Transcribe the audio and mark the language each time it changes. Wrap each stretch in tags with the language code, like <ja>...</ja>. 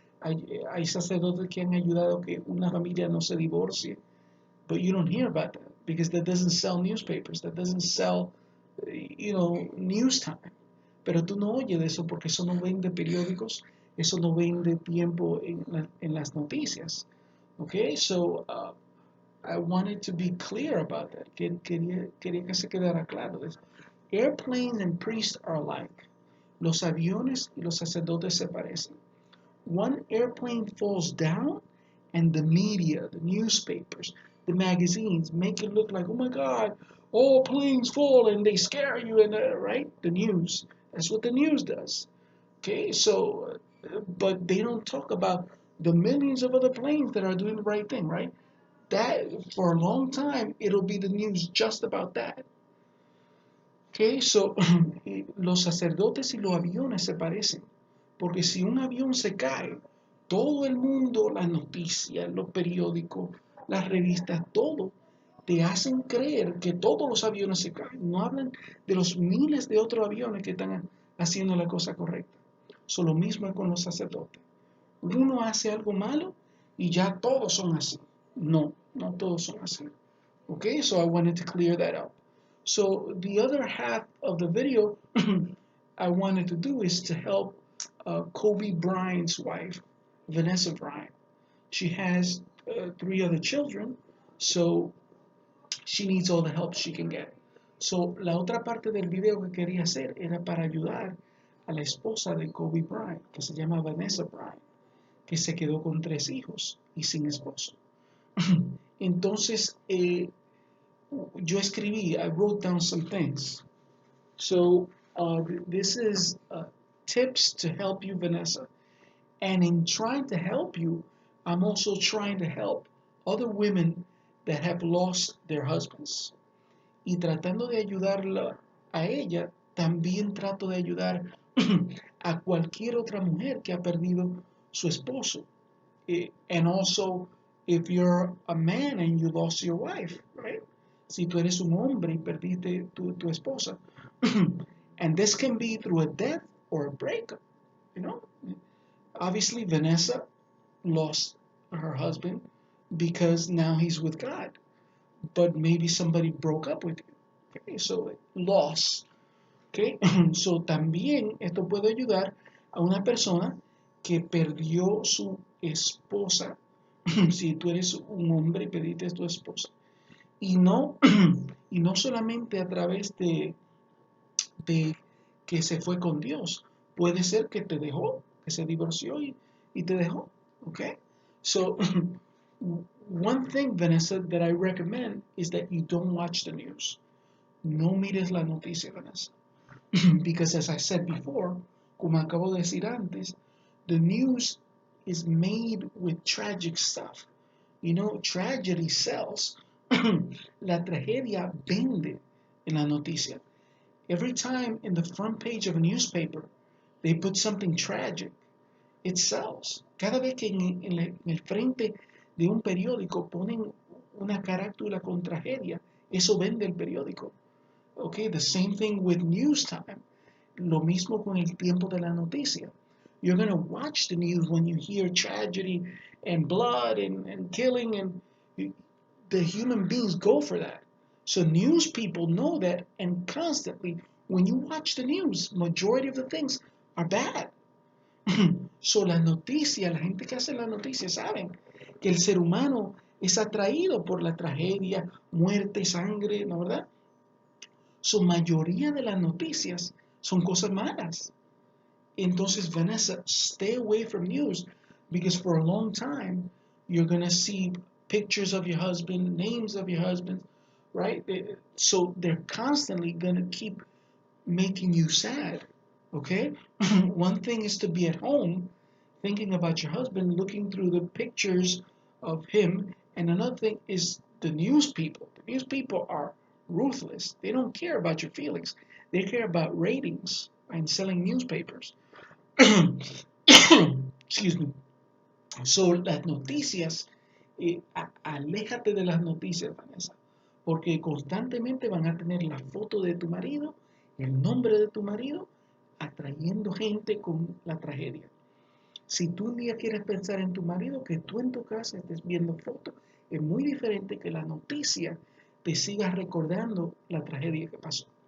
<es>Hay sacerdotes que han ayudado a que una familia no se divorcie,</es> <en>but you don't hear about that because that doesn't sell newspapers, that doesn't sell, news time.</en> <es>Pero tú no oyes de eso porque eso no vende periódicos, eso no vende tiempo en las noticias.</es> <en>Okay, so I wanted to be clear about that.</en> <es>Quería que se quedara claro.</es> <en>Airplanes and priests are alike.</en> <es>Los aviones y los sacerdotes se parecen.</es> <en>One airplane falls down and the media, the newspapers, the magazines make it look like, oh my God, all planes fall and they scare you, and right? The news. That's what the news does. Okay, so, but they don't talk about the millions of other planes that are doing the right thing, right? That, for a long time, it'll be the news just about that.</en> <es>Okay, so, los sacerdotes y los aviones se parecen. Porque si un avión se cae, todo el mundo, las noticias, los periódicos, las revistas, todo, te hacen creer que todos los aviones se caen. No hablan de los miles de otros aviones que están haciendo la cosa correcta. So, lo mismo es con los sacerdotes. Uno hace algo malo y ya todos son así. No, no todos son así.</es> <en>Okay, so I wanted to clear that up. So the other half of the video I wanted to do is to help Kobe Bryant's wife, Vanessa Bryant. She has 3 other children, so she needs all the help she can get.</en> <es>So la otra parte del video que quería hacer era para ayudar a la esposa de Kobe Bryant, que se llama Vanessa Bryant, que se quedó con 3 hijos y sin esposo. Entonces, yo escribí,</es> <en>I wrote down some things. So, this is tips to help you, Vanessa. And in trying to help you, I'm also trying to help other women that have lost their husbands.</en> <es>Y tratando de ayudarla a ella, también trato de ayudar a cualquier otra mujer que ha perdido su esposo.</es> <en>And also, if you're a man and you lost your wife, right?</en> <es>Si tú eres un hombre y perdiste tu esposa.</es> <en>And this can be through a death or a breakup, you know? Obviously, Vanessa lost her husband because now he's with God. But maybe somebody broke up with you. Okay, so loss.</en> <es>Okay, so también esto puede ayudar a una persona que perdió su esposa. Si tú eres un hombre y perdiste tu esposa. Y no, y no solamente a través de que se fue con Dios. Puede ser que te dejó, que se divorció y te dejó.</es> <en>Okay? So, one thing, Vanessa, that I recommend is that you don't watch the news.</en> <es>No mires la noticia, Vanessa.</es> <en>Because as I said before,</en> <es>como acabo de decir antes,</es> <en>the news is made with tragic stuff. You know, tragedy sells.</en> <es>La tragedia vende en la noticia.</es> <en>Every time in the front page of a newspaper they put something tragic, it sells.</en> <es>Cada vez que en el frente de un periódico ponen una carátula con tragedia, eso vende el periódico.</es> <en>Okay, the same thing with news time.</en> <es>Lo mismo con el tiempo de la noticia.</es> <en>You're going to watch the news when you hear tragedy and blood and killing, and the human beings go for that. So news people know that, and constantly, when you watch the news, majority of the things are bad.</en> <es>So la noticia, la gente que hace la noticia saben que el ser humano es atraído por la tragedia, muerte, sangre, ¿no verdad? Su mayoría de las noticias son cosas malas.</es> <en>Entonces, Vanessa, stay away from news because for a long time you're going to see pictures of your husband, names of your husband, right? So they're constantly going to keep making you sad, okay? One thing is to be at home thinking about your husband, looking through the pictures of him, and another thing is the news people. The news people are ruthless. They don't care about your feelings. They care about ratings and selling newspapers. Excuse me.</en> <es>So, las noticias, aléjate de las noticias, Vanessa, porque constantemente van a tener la foto de tu marido, el nombre de tu marido, atrayendo gente con la tragedia. Si tú un día quieres pensar en tu marido, que tú en tu casa estés viendo fotos, es muy diferente que la noticia te siga recordando la tragedia que pasó.</es>